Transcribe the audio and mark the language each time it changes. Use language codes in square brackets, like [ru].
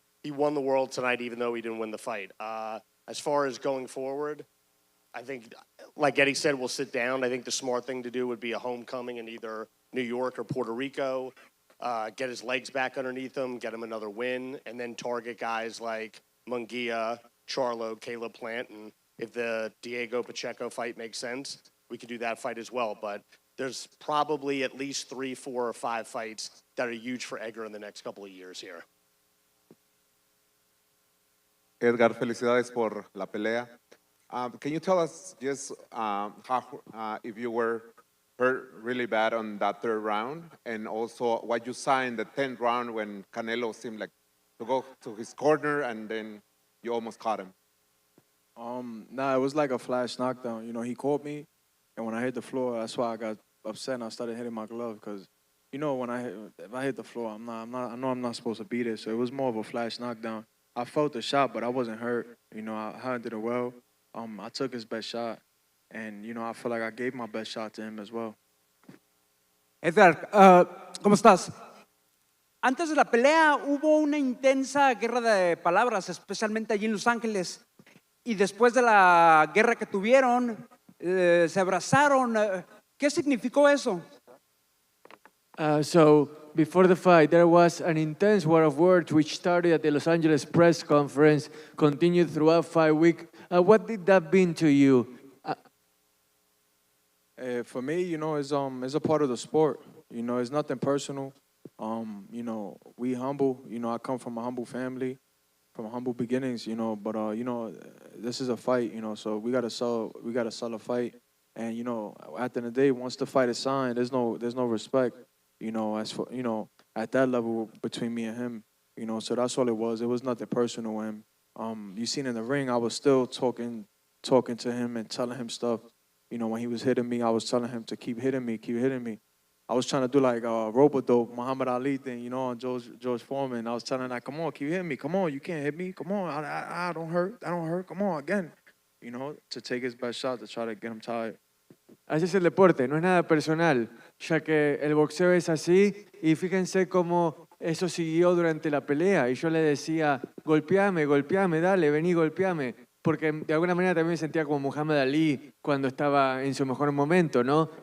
[en] He won the world tonight, even though he didn't win the fight. As far as going forward, I think, like Eddie said, we'll sit down. I think the smart thing to do would be a homecoming in either New York or Puerto Rico, get his legs back underneath him, get him another win, and then target guys like Munguia, Charlo, Caleb Plant, and if the Diego Pacheco fight makes sense, we could do that fight as well. But there's probably at least 3, 4, or 5 fights that are huge for Edgar in the next couple of years here. [es] Edgar, felicidades por la pelea. [en] Can you tell us just how, if you were hurt really bad on that 3rd round, and also what you saw in the 10th round when Canelo seemed like to go to his corner and then you almost caught him? Nah, it was like a flash knockdown. You know, he caught me, and when I hit the floor, that's why I got upset and I started hitting my glove because, you know, if I hit the floor, I know I'm not supposed to beat it. So it was more of a flash knockdown. I felt the shot, but I wasn't hurt. You know, I handled it well. I took his best shot, and you know, I feel like I gave my best shot to him as well. [es] Edgar, ¿cómo estás? Antes de la pelea hubo una intensa guerra de palabras, especialmente allí en Los Ángeles. Y después de la guerra que tuvieron, se abrazaron. ¿Qué significó eso? [en] So before the fight, there was an intense war of words which started at the Los Angeles press conference, continued throughout 5 weeks. What did that mean to you? For me, you know, it's a part of the sport. You know, it's nothing personal. You know, we humble. You know, I come from a humble family, from humble beginnings. You know, but you know, this is a fight. You know, so we gotta sell a fight. And you know, at the end of the day, once the fight is signed, there's no respect. You know, as for you know, at that level between me and him. You know, so that's all it was. It was nothing personal. And you seen in the ring, I was still talking to him and telling him stuff. You know, when he was hitting me, I was telling him to keep hitting me, keep hitting me. I was trying to do like a rope-a-dope, Muhammad Ali thing, you know, on George Foreman. I was telling him, like, come on, keep hitting me. Come on, you can't hit me. Come on, I don't hurt. I don't hurt. Come on, again. You know, to take his best shot to try to get him tired. [es] Así es el deporte, no es nada personal, ya que el boxeo es así y fíjense cómo eso siguió durante la pelea y yo le decía, golpeame, golpeame, dale, vení, golpeame, porque de alguna manera también me sentía como Muhammad Ali cuando estaba en su mejor momento, ¿no?